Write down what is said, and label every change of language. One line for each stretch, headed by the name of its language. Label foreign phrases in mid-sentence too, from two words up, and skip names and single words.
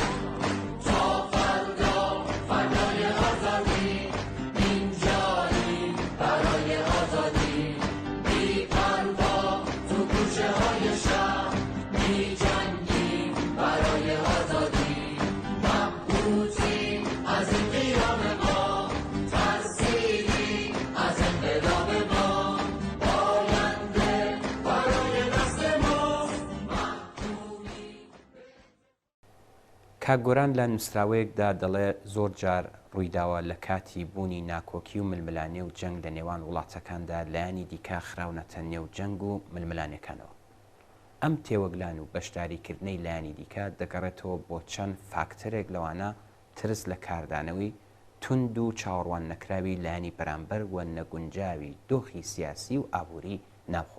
Persian: تا فردا فردای آزادی اینجایی برای آزادی بی پروا تو کوچه های شهر می جنگیم برای آزادی مبهوتی از این قیام ما ترسیدی از انقلاب ما آینده برای نسل ما محکومی
Central Kurdish: کاگۆران لە نووسراوەیەکدا دەڵێ زۆر جار ڕوویداوە لە کاتی بوونی ناکۆکی و ململانێ و جەنگ لە نێوان وڵاتەکاندا لایانی دیکە خراونەتە نێو جەنگ و ململانەکانەوە. ئەم تێوەگلان و بەشداریکردنەی لایانی دیکە دەگەڕێتەوە بۆ چەند فاکتەرێک لەوانە ترس لە کاردانەوەی تند و چاوەڕوان نەکراوی لایانی بەرامبەر و نەگونجاوی دۆخی سیاسی و ئابووری ناوخۆ.